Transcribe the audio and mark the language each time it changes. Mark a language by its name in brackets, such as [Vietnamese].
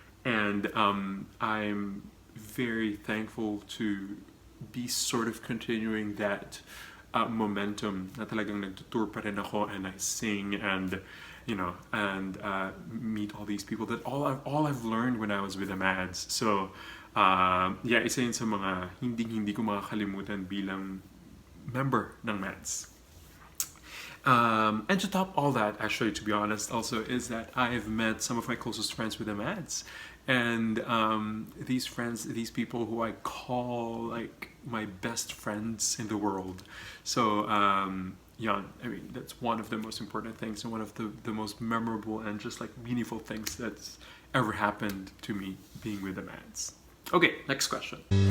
[English] And I'm very thankful to be sort of continuing that momentum [Filipino] na talagang nagtutour pa rin ako, [English] and I sing, and you know, and meet all these people that all I've learned when I was with the MADS. So yeah, [Filipino] isa yun sa mga hindi ko makakalimutan bilang member ng MADS. [English] And to top all that, actually, to be honest, also is that I've met some of my closest friends with the MADS. And these people who I call like my best friends in the world. So yeah, I mean, that's one of the most important things and one of the most memorable and just like meaningful things that's ever happened to me being with the MADS. Okay, next question.